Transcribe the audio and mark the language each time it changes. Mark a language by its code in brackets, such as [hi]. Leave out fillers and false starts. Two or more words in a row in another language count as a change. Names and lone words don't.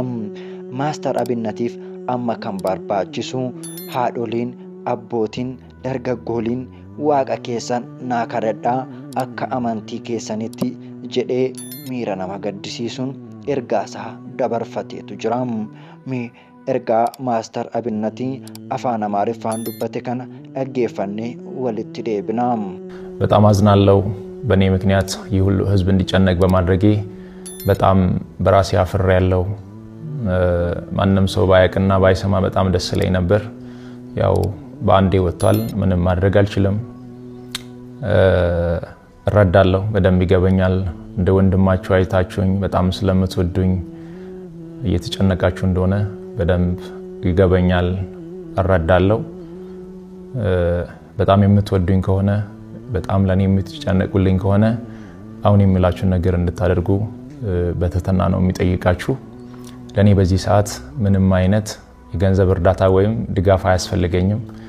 [om] Maastar Abinnatiif amma kan barbaachisu haadholiin, abbootiin, dargaggooliin Waaqa keessan naa kadhadhaa akka amantii keessanitti jedhee miira nama gaddisiisuun ergaasaa dabarfateetu jira. Ergaa Maastar Abinnat afaan Amaariffaan dubbate kana dhaggeeffannee walitti deebina. [am] በጣም አዝናለሁ። በእኔ ምክንያት ይህ ሁሉ ህዝብ እንዲጨነቅ በማድረጌ በጣም በራሴ አፍሬያለሁ። ማንም ሰው ባያውቅና ባይሰማ በጣም ደስ ይለኝ ነበር። ያው በአንዴ ወጥቷል፣ ምንም ማድረግ አልችልም። እረዳለሁ፣ በደንብ ይገበኛል። እንደ ወንድማችሁ አይታችሁኝ በጣም ስለምትወዱኝ እየተጨነቃችሁ እንደሆነ በደንብ ይገበኛል፣ እረዳለሁ። በጣም የምትወዱኝ ከሆነ በጣም ለኔ የምትጨነቁልኝ ከሆነ አሁን የሚላችሁ ነገር እንድታደርጉ በትህትና ነው የሚጠይቃችሁ። ለኔ በዚህ ሰዓት ምንም አይነት የገንዘብ እርዳታ ወይም ድጋፍ አያስፈልገኝም።